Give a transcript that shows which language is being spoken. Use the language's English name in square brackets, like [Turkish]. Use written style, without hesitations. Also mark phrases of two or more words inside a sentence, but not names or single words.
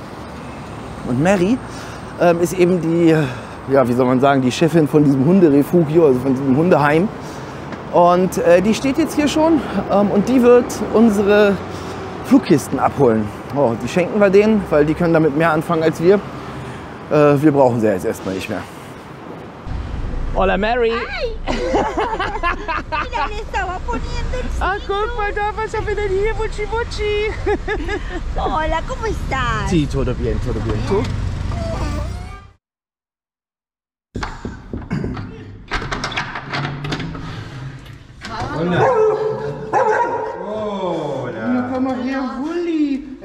[German] Und Mary ist eben die, ja, wie soll man sagen, die Chefin von diesem Hunderefugio, also von diesem Hundeheim. Und die steht jetzt hier schon und die wird unsere Flugkisten abholen. Oh, die schenken wir denen, weil die können damit mehr anfangen als wir. Wir brauchen sie jetzt erstmal nicht mehr. [Spanish] Hola Mary. Mira, le estaba poniendo el cinto. Acompáñame a venir, Mochi Mochi. Hola, ¿cómo estás? Sí, todo bien, todo bien. ¿Tú? Una cama [German] hier, [Spanish] Bulli.